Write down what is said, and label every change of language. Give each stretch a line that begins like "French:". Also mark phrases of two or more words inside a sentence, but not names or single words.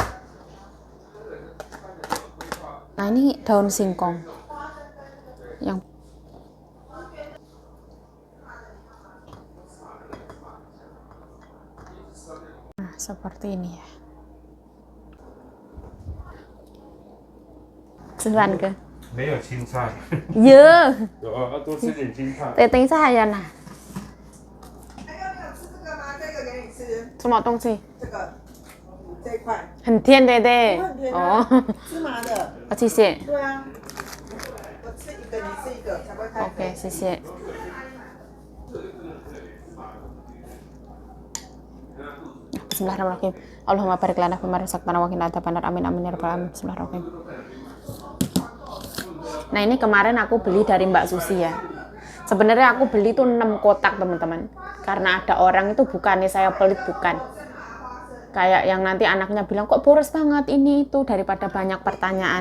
Indonesian: Nah ini daun singkong yang nah, seperti ini ya. Sebentar ke?
Chinese: 没有青菜。有，有要多吃点青菜。等一下还有呢。什么东西？这个这一块很甜的对。很甜哦，芝麻的，谢谢。对啊，我吃一个，你吃一个才会开 OK， 谢谢。Bismillahirrahmanirrahim.
Arabic: اللهم بارك لنا فيما رزقتنا وقنا عذاب النار. آمين آمين يا رب العالمين. بسم الله الرحمن الرحيم.
Indonesian: Nah, ini kemarin aku beli dari Mbak Susi ya. Sebenarnya aku beli tuh 6 kotak, teman-teman. Karena ada orang itu bukannya saya pelit, bukan. Kayak yang nanti anaknya bilang, kok boros banget ini itu, daripada banyak pertanyaan.